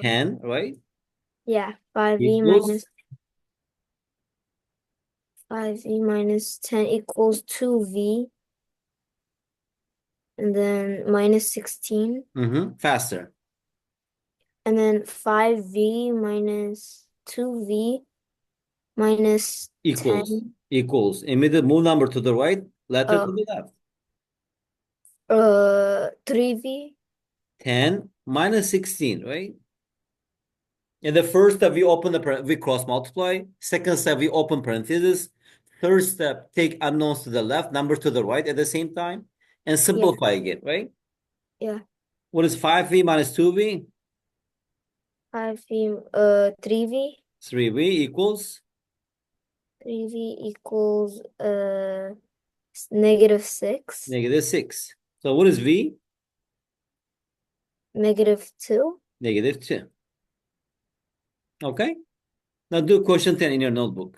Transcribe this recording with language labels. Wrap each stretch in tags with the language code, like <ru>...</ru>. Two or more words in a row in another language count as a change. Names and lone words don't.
<en>10, right? yeah, 5V Equals, minus 5V minus 10 equals 2V, and then minus 16, faster. and then 5V minus 2V minus Equals, 10. equals. Immediate move number to the right, letter to Oh, the left. 3V. 10 minus 16, right? In the first step, we open we cross multiply. Second step, we open parentheses. Third step, take unknowns to the left, numbers to the right at the same time, and Yeah, simplify again, right? yeah. What is 5v minus 2v? 5V, 3V. 3v equals 3V equals negative 6, negative 6. So what is v? negative 2. Negative 2. Okay? Now do question 10 in your notebook.</en>